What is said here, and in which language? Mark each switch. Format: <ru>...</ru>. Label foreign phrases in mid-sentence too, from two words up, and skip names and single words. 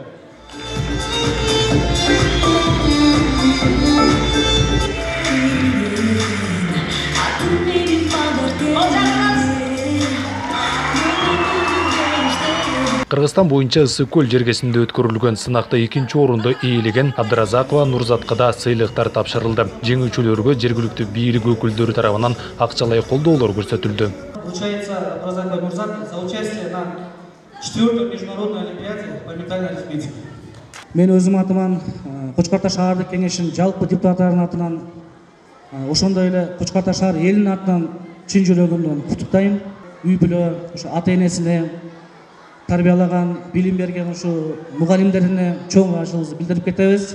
<ky>Кыргызстан боюнча Ысык көл жергесинде өткөрүлгөн сынакта 2-орунду ээлеген Абдыразакова Нурзаткада сыйлыктар тапшырылды. Жеңүүчүлөргө жергиликтүү бийлик өкүлдөрү тарабынан акчалай колдоолор көрсөтүлдү.</ky> <ru>Получается, Абдыразакова Нурзатка за участие на 4-й международной олимпиаде по ментальной арифметике.</ru> <ky>Мен өзүм атыман Кочкор Ата шаардык кеңешинин жалпы депутаттарынын атынан, ошондой эле Кочкор Ата шаар элинин атынан чын жүрөгүмдөн куттуктайм. Үй бүлө, ошо ата-энесине, тарбиялаган, билим берген ушу мугалимдерине чоң баашыбызды билдирип кетебиз.</ky>